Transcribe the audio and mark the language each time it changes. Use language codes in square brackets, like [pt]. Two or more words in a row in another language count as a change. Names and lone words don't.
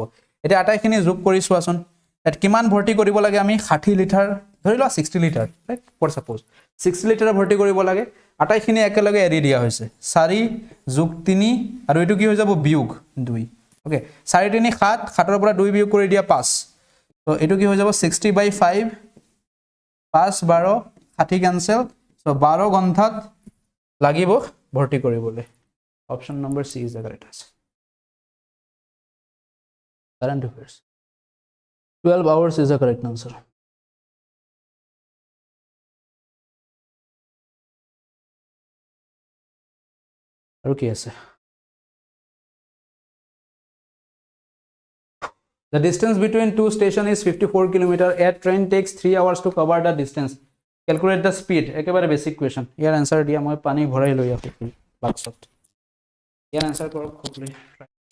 [as] এটা আটাইখিনি যোগ কৰি চোৱাচোন এট কিমান ভৰ্তি কৰিব লাগে আমি 60 লিটাৰ ধৰি লোৱা 60 লিটাৰ [en] right for suppose [as] 60 লিটাৰ ভৰ্তি কৰিব লাগে আটাইখিনি একেলগে এৰি দিয়া হৈছে 4 যোগ 3 আৰু এটো কি হৈ যাব বিয়োগ 2 ওকে 4 3 7 7 ৰ পৰা 2 বিয়োগ কৰি দিয়া 5 তো এটো কি হৈ যাব 60/5 5 12 60 कैंसिल সো 12 ঘণ্টাত লাগিব ভৰ্তি কৰিবলৈ [en] option number C is the correct answer current affairs 12 hours is the correct answer [as] আৰু কি আছে [en] the distance between two stations is 54 km a train takes 3 hours to cover the distance calculate the speed [as] একেবাৰে [en] basic question [as] ইয়াৰ আনসাৰ দিয়া মই পানী ভৰাই লৈ আছো বাক্সত ইয়াৰ আনসাৰ কৰক খুবলি